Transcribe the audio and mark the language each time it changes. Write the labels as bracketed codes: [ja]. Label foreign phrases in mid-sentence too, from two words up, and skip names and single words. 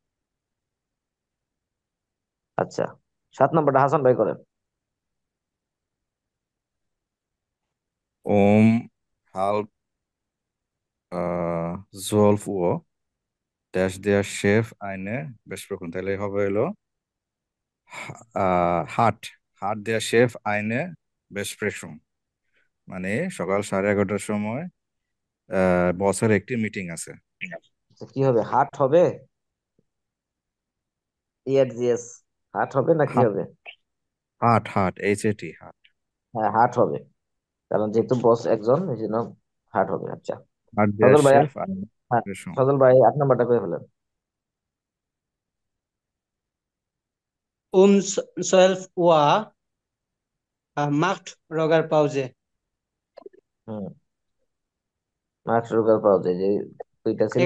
[bn] আচ্ছা, 7 নম্বরটা হাসান ভাই করেন। [de] Halb 12 Uhr dash der Chef eine Besprechung, [bn] তাহলে হবে হলো [de] hat hat der Chef eine Besprechung, [bn] মানে সকাল 11:30টার সময় বসের একটি মিটিং আছে। আচ্ছা, কি হবে, হাট হবে? ইএস, হাট হবে না কি হাট হবে? [de] hat hat HAT হাট [bn] হ্যাঁ, হাট হবে, কারণ যেহেতু বস একজন এই জন্য হাট হবে। আচ্ছা, [de] hat der [bn] সজল ভাই [de] Chef eine [bn] হ্যাঁ, [de] Besprechung। [bn] সজল ভাই 8 নম্বরটা করে ফেলেন। [de] 12 Uhr macht Roger Pause. [bn] হুম, মার্কস রোগার পাওয়া যায় যে দুইটা ছিল